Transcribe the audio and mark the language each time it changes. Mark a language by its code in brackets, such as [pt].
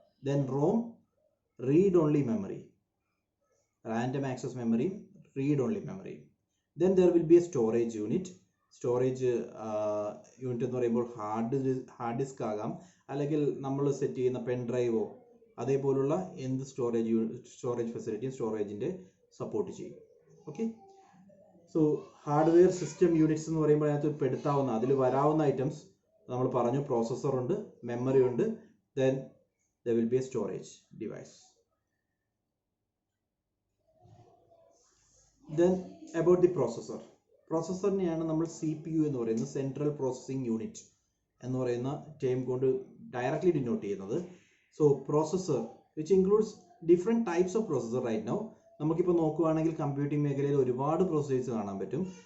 [en] Then ROM, read only memory. Random access memory, read only memory. Then there will be a storage unit. [ml] Storage unit എന്ന് പറയുമ്പോൾ hard disk ആകാം, അല്ലെങ്കിൽ നമ്മൾ set ചെയ്യുന്ന pen ഡ്രൈവോ അതേപോലുള്ള എന്ത് സ്റ്റോറേജ് ഫെസിലിറ്റിയും സ്റ്റോറേജിൻ്റെ സപ്പോർട്ട് ചെയ്യും. Okay, so hardware system units എന്ന് പറയുമ്പോൾ അതിനകത്ത് പെടുത്താവുന്ന അതിൽ വരാവുന്ന ഐറ്റംസ് നമ്മൾ പറഞ്ഞു. പ്രോസസ്സർ ഉണ്ട്, മെമ്മറി ഉണ്ട്, [en] then there will be a storage device. [ml] Then about the processor-നെയാണ് നമ്മൾ CPU എന്ന് പറയുന്നത്, സെൻട്രൽ പ്രോസസ്സിംഗ് യൂണിറ്റ് എന്ന് പറയുന്ന ടേം കൊണ്ട് ഡയറക്ട്ലി ഡിനോട്ട് ചെയ്യുന്നത്. [en] So processor which includes different types of processor. [ml] Right now നമുക്കിപ്പോൾ നോക്കുകയാണെങ്കിൽ കമ്പ്യൂട്ടിംഗ് മേഖലയിൽ ഒരുപാട് പ്രോസസ്സേഴ്സ് കാണാൻ പറ്റും.